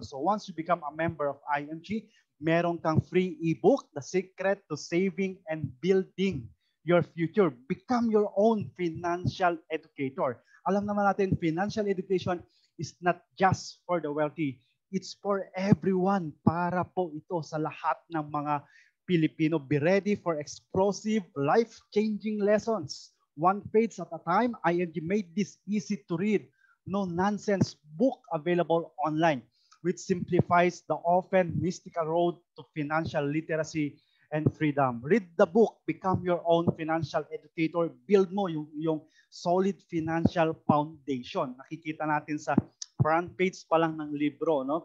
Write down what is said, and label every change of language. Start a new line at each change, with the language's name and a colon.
English: So once you become a member of IMG,
Filipino: meron kang
English: free ebook, The Secret to Saving and Building Your Future. Become your own financial educator.
Filipino: Alam naman natin,
English: financial education is not just for the wealthy. It's for everyone,
Filipino: para po ito sa lahat ng mga Pilipino.
English: Be ready for explosive, life-changing lessons. One page at a time, IMG made this easy to read, no-nonsense book available online, which simplifies the often mystical road to financial literacy and freedom. Read the book, become your own financial educator, build
Filipino: mo yung
English: solid financial foundation.
Filipino: Nakikita natin sa front page pa lang ng libro, no?